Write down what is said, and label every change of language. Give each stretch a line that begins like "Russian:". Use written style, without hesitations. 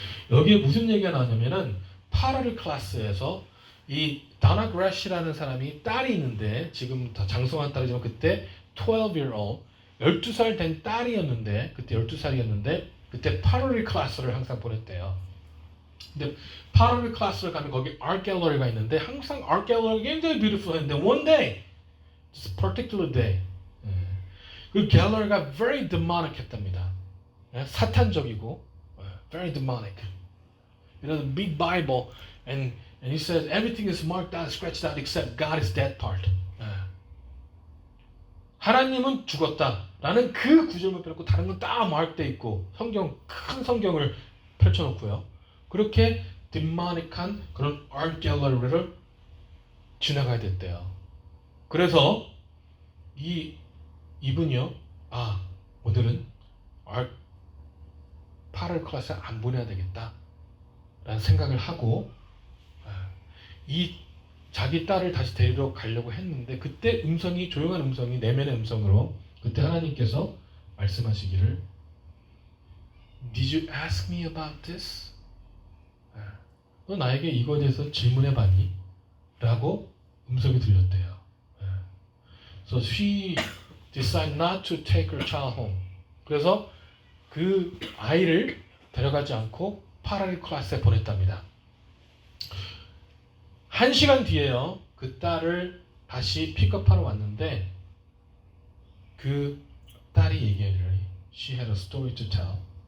Korean: 여기에 무슨 얘기가 나오냐면은 파라리 클래스에서 이 다나 그래시라는 사람이 딸이 있는데, 지금 다 장성한 딸이지만 그때 12-year-old 12살 된 딸이었는데, 그때 12살이었는데 그때 파라리 클래스를 항상 보냈대요. 근데 파라리 클래스를 가면 거기 art gallery가 있는데 항상 art gallery가 굉장히 beautiful 했는데 one day, just a particular day, 그 갤러리가 very demonic 했답니다.
English: 사탄적이고 very demonic. You know, the big Bible and he says everything is marked out, scratched out except God is dead part.
Korean: 하나님은 죽었다라는 그 구절만 빼놓고 다른 건 다 마크돼 있고, 큰 성경을 펼쳐놓고요. 그렇게 디모닉한 그런 art gallery를 지나가야 됐대요. 그래서 이분이요, 오늘은 파럴 클래스에 안 보내야 되겠다 라는 생각을 하고 이 자기 딸을 다시 데리러 가려고 했는데, 그때 조용한 음성이 내면의 음성으로 그때 하나님께서 말씀하시기를 Did you ask me about this? 너 나에게 이거에 대해서 질문해 봤니? 라고 음성이 들렸대요.
English: So she decided not to take her child home.
Korean: 그래서 그 아이를 데려가지 않고 파라리 클래스에 보냈답니다. 1시간 뒤에요, 그 딸을 다시 픽업하러 왔는데 그 딸이 얘기하기를, she had a story to tell.